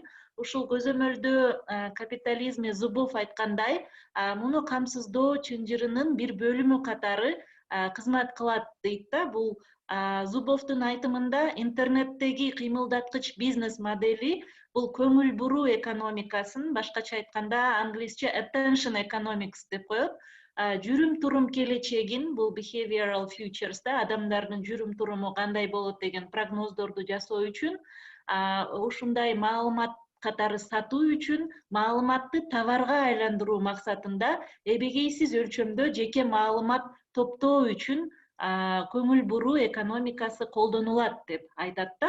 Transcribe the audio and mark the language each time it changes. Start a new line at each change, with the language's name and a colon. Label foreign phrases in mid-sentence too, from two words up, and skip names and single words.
Kyrgyz: Ушул көзөмөлдөө капитализми Зубов айткандай, муну камсыздоо чынжырынын бир бөлүмү катары кызмат кылат дейт да. Бул Зубовдун айтымында интернеттеги кыймылдаткыч бизнес модели бул көңүл буруу экономикасын, башкача айтканда англисче
English: attention economics
Kyrgyz: деп коет. Жүрүм турум келечегин, бул
English: behavioral futures
Kyrgyz: да, адамдардын жүрүм туруму кандай болот деген прогноздорду жасоо үчүн, ушундай маалымат катары сатуу үчүн маалыматты товарга айландыруу максатында эбегейсиз өлчөмдө жеке маалымат топтоо үчүн көңүл буруу экономикасы колдонулат деп айтат да.